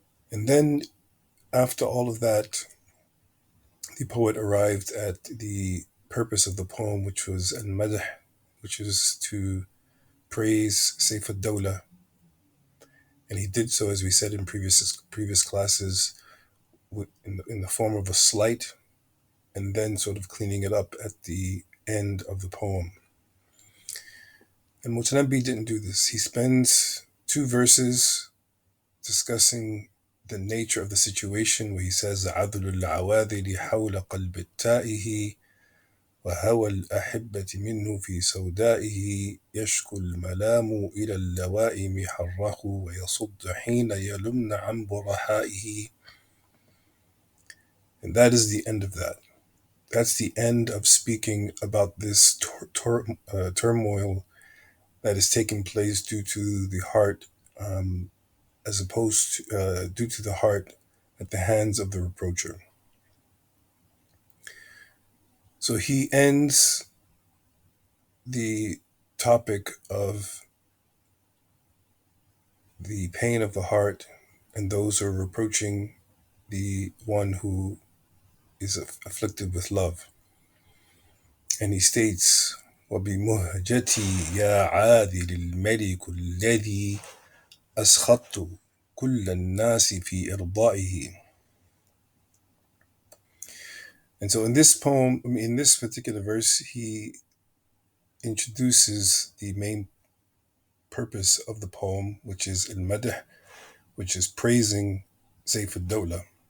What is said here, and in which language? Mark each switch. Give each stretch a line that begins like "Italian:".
English: And then, after all of that, the poet arrived at the purpose of the poem, which was al-madh, which is to praise Saif ad-Dawla. And he did so, as we said in previous classes, in the form of a slight, and then sort of cleaning it up at the end of the poem. And Mutanabbi didn't do this. He spends two verses discussing the nature of the situation, where he says,
Arabic: عَذْلُ الْعَوَاذِلِ حَوْلَ قَلْبِ التَّائِهِ وهوى الأحبة منه في سودائه يشكو الملام إلى اللوائم حره ويصد حين يلمن عن برحائه.
English: And that is the end of that. That's the end of speaking about this turmoil that is taking place due to the heart, as opposed to due to the heart at the hands of the reproacher. So he ends the topic of the pain of the heart and those who are reproaching the one who is afflicted with love. And he states,
Arabic: وَبِمُهْجَتِي يَا عَاذِلِ الْمَلِكُ الَّذِي أَسْخَطْتُ كُلَّ النَّاسِ فِي إِرْضَائِهِ.
English: And so in this poem, in this particular verse, he introduces the main purpose of the poem, which is al-madh, which is praising Saif ad-Dawla.